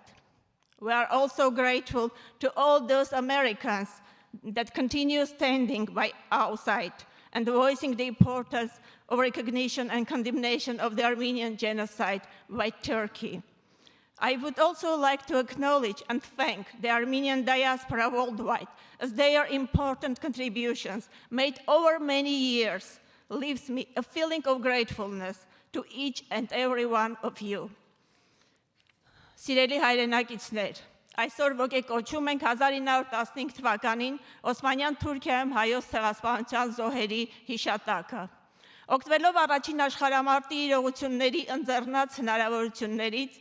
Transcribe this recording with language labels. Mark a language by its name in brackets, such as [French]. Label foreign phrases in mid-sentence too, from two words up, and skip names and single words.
[English] We are also grateful to all those Americans that continue standing by our side and voicing the importance of recognition and condemnation of the Armenian genocide by Turkey. I would also like to acknowledge and thank the Armenian diaspora worldwide, as their important contributions made over many years leaves me a feeling of gratefulness to each and every one of you. [Armenian] Սիրելի հայրենակիցներ, այսօր ոգեկոչում ենք 1915 թվականին Օսմանյան Թուրքիայում հայոց ցեղասպանության զոհերի հիշատակը։ Օգտվելով առաջին աշխարհամարտի իրողությունների ընձեռնած հնարավորություններից,